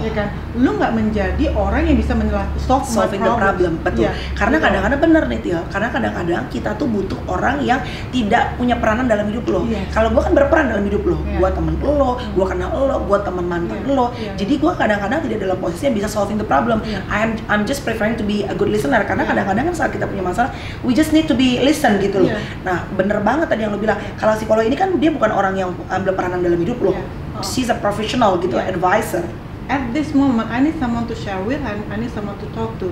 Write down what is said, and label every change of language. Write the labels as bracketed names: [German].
[Indonesian] Ya kan, lu nggak menjadi orang yang bisa solving [English] the problem. [Indonesian] Betul. Karena kadang-kadang bener nih Tio. Karena kadang-kadang kita tuh butuh orang yang tidak punya peranan dalam hidup lo. Kalau gue kan berperan dalam hidup lo. Gue temen lo, gue kenal lo, gue teman mantan lo. Jadi gue kadang-kadang tidak dalam posisi yang bisa [English] solving the problem. I'm just preferring to be a good listener. [Indonesian] Karena kadang-kadang kan saat kita punya masalah, [English] we just need to be listen [Indonesian] gitu loh. Nah, bener banget tadi yang lo bilang. Kalau psikolog ini kan dia bukan orang yang ambil peranan dalam hidup lo. [English] She's a professional gitu, advisor. At this moment, I need someone to share with, I need someone to talk to.